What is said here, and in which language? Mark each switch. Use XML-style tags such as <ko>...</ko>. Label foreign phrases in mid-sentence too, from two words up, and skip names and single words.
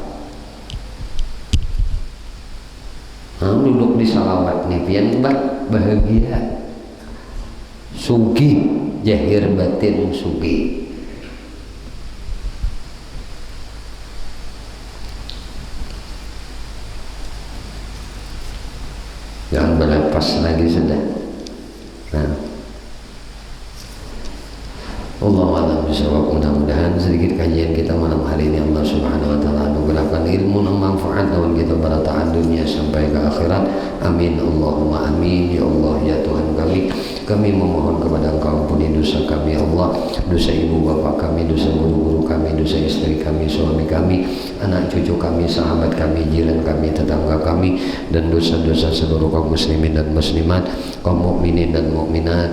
<bjn>Duduk di salawat nih pian bahagia, sugih jahir batin sugih. Jangan berlepas lagi sudah. Nah,</bjn> <ar>Allahu bisawab.</ar> <id>Mudah-mudahan sedikit kajian kita malam hari ini Allah</id> <ar>Subhanahu wa taala</ar> <id>anugerahkan ilmu yang manfaat dalam kita berataan dunia sampai ke akhirat.</id> <ar>Amin Allahumma amin.</ar> <id>Ya Allah ya Tuhan kami memohon kepada Engkau ampuni dosa kami ya Allah, dosa ibu bapak kami, dosa guru-guru kami, dosa istri kami, suami kami, anak cucu kami, sahabat kami, jiran kami, tetangga kami, dan dosa-dosa seluruh kaum muslimin dan muslimat, kaum mukminin dan mukminat.</id>